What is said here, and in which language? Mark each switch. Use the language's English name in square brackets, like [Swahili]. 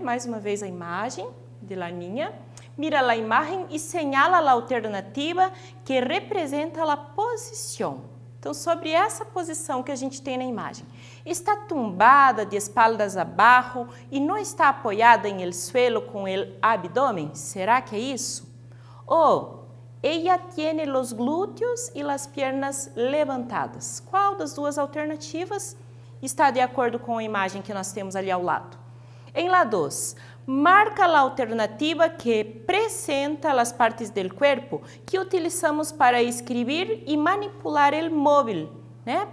[Portuguese] Mais uma vez a imagem [Spanish] de la niña. [Portuguese] Mira a imagem e señala a alternativa que representa a posição. Então, sobre essa posição que a gente tem na imagem, está tumbada de espaldas abaixo e não está apoiada em el suelo com el abdômen? Será que é isso? [Spanish] Ou ella tiene los glúteos e las piernas levantadas? [Portuguese] Qual das duas alternativas está de acordo com a imagem que nós temos ali ao lado? Em la 2, marca a alternativa que presenta as partes do corpo que utilizamos para escrever e manipular o móvel, né?